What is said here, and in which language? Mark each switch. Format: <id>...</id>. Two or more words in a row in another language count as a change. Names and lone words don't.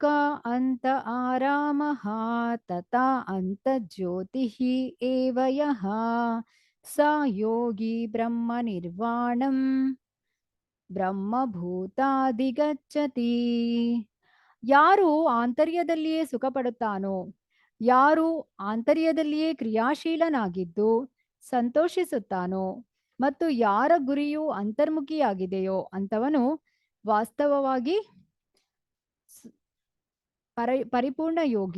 <sa>ಅಂತ ಆರಾಮಃ ತಥಾ ಅಂತ ಜ್ಯೋತಿಃ ಏವ ಯಃ ಸ ಯೋಗಿ ಬ್ರಹ್ಮ ನಿರ್ವಾಣಂ ಬ್ರಹ್ಮಭೂತಾಧಿಗಚ್ಚತಿ.</sa> <kn>ಯಾರು ಆಂತರ್ಯದಲ್ಲಿಯೇ ಸುಖ ಪಡುತ್ತಾನೋ, ಯಾರು ಆಂತರ್ಯದಲ್ಲಿಯೇ ಕ್ರಿಯಾಶೀಲನಾಗಿದ್ದು ಸಂತೋಷಿಸುತ್ತಾನೋ ಮತ್ತು ಯಾರ ಗುರಿಯು ಅಂತರ್ಮುಖಿಯಾಗಿದೆಯೋ ಅಂತವನು ವಾಸ್ತವವಾಗಿ ಪರಿಪೂರ್ಣ ಯೋಗಿ.</kn>